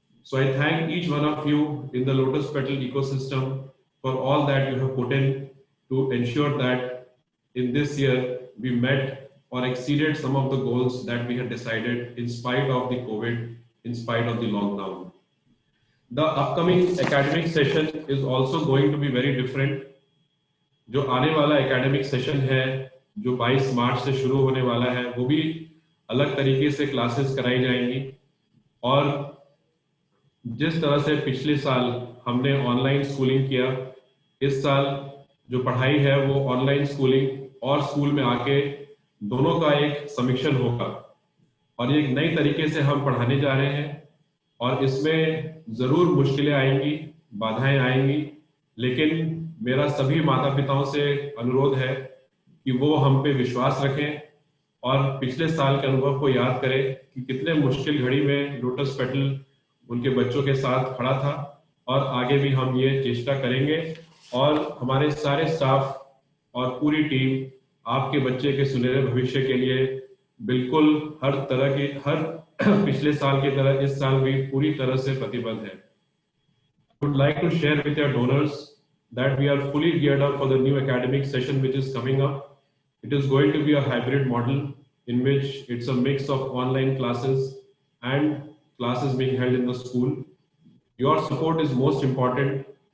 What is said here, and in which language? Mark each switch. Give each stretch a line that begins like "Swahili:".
English: So I thank each one of you in the Lotus Petal ecosystem for all that you have put in to ensure that in this year we met or exceeded some of the goals that we had decided in spite of the COVID, in spite of the lockdown. The upcoming academic session is also going to be very different.
Hindi: जो आने वाला academic session है, जो 22 मार्च से शुरू होने वाला है, वो भी अलग तरीके से क्लासेस कराई जाएंगी और जिस तरह से पिछले साल हमने ऑनलाइन स्कूलिंग किया, इस साल जो पढ़ाई है वो ऑनलाइन स्कूलिंग और स्कूल में आके दोनों का एक समीक्षण होगा और ये एक नई तरीके से हम पढ़ाने जा रहे हैं और इसमें जरूर मुश्किलें आएंगी, बाधाएं आएंगी, लेकिन मेरा सभी माता पिताओं से अनुरोध है कि वो हम पे विश्वास रखें और पिछले साल के अनुभव को याद करें कि कितने मुश्किल घड़ी में लोटस पेटल उनके बच्चों के साथ खड़ा था और आगे भी हम ये चेष्टा करेंगे और हमारे सारे स्टाफ और पूरी टीम आपके बच्चे के सुनहरे भविष्य के लिए बिल्कुल हर पिछले साल की तरह इस साल भी पूरी तरह से प्रतिबद्ध है.
English: I would like to share with your donors that we are fully geared up for the new academic session which is coming up. It is going to be a hybrid model in which it's a mix of online classes and classes being held in the school. Your support is most important